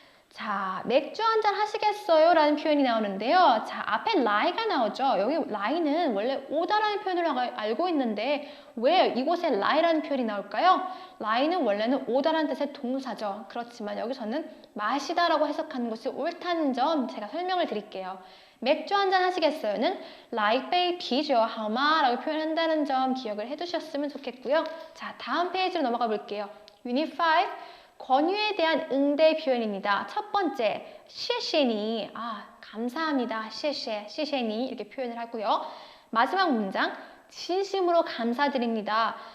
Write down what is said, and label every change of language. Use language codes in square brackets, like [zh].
[ko] 자, 맥주 한잔 하시겠어요? 라는 표현이 나오는데요. 자, 앞에 lie가 나오죠. 여기 lie는 원래 오다라는 표현으로 알고 있는데 왜 이곳에 lie라는 표현이 나올까요? lie는 원래는 오다라는 뜻의 동사죠. 그렇지만 여기서는 마시다라고 해석하는 것이 옳다는 점 제가 설명을 드릴게요. 맥주 한잔 하시겠어요는 [zh] 来一杯啤酒好吗? [ko] 라고 표현한다는 점 기억을 해두셨으면 좋겠고요. 자, 다음 페이지로 넘어가 볼게요. 유닛 5, 권유에 대한 응대 표현입니다. 첫 번째, [zh] 谢谢你, [ko] 감사합니다, 谢谢, 谢谢你 이렇게 표현을 하고요. 마지막 문장, 진심으로 감사드립니다.